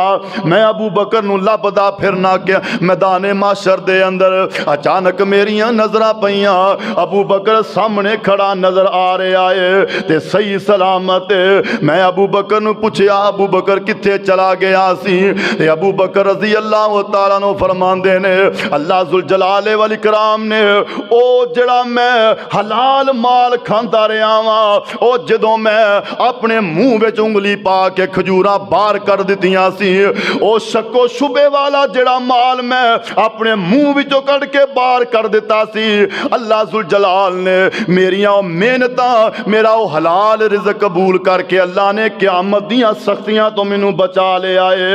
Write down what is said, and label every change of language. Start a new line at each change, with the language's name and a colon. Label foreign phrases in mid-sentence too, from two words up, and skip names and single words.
Punjabi: میں ابو بکر نوں لبھدا پھرنا کیا میدانِ محشر دے اندر، اچانک میریاں نظراں پئیاں ابو بکر سامنے کھڑا نظر آ رہا ہے تے صحیح سلامت. میں ابو بکر نوں پچھیا ابو بکر کتھے چلا گیا سی تے ابو بکر
Arabic: رضي الله تعالى عنه
Punjabi: فرماندے نے اللہ
Arabic: ذو الجلال والإكرام
Punjabi: نے او جیڑا میں حلال مال کھاندا رہا واں، او جدوں میں اپنے منہ وچ انگلی پا کے کھجوراں باہر کر دتیاں سی، او شکو شبے والا جیڑا مال میں اپنے منہ وچوں کڈھ کے باہر کر دتا سی، اللہ ذوالجلال نے میریاں محنتاں میرا وہ حلال رزق قبول کرکے اللہ نے قیامت دیاں سختیاں توں مینوں بچا لیا ہے.